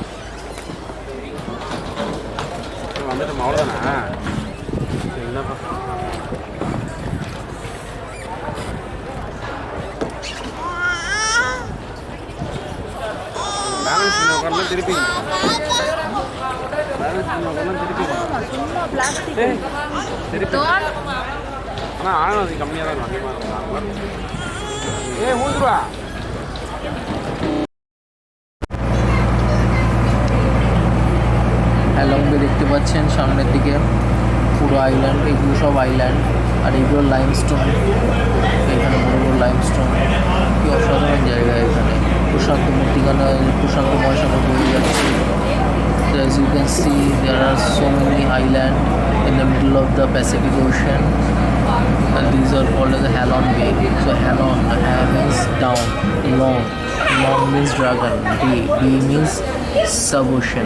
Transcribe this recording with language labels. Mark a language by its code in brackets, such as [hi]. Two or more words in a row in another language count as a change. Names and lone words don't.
[ta] வந்துட்டோம் அவ்வளோதானே என்னப்பா பேலன்ஸ் பண்ண உட்காந்து திருப்பி பேலன்ஸ் பண்ண உட்காந்து திருப்பி சும்மா பிளாஸ்டிக் திருப்பி ஆனால் ஆழம் அது கம்மியாக தான் இருக்கும் அதிகமாக இருக்கும் ஏ மூந்துருவா [bn] Halong দেখতে পাচ্ছেন সামনের দিকে পুরো আইল্যান্ড, এগুলো সব আইল্যান্ড আর এগুলো লাইমস্টোন, এখানে বড় বড় লাইমস্টোন। কি অসাধারণ জায়গা এখানে, প্রশান্ত মূর্তিখানা প্রশান্তময় সাগর বয়ে যাচ্ছে। [en] As you can see, there are so many islands in the middle of the Pacific Ocean, and these are called as the Halong Bay. So Halong, Ha means down, long means dragon, B means sub-ocean.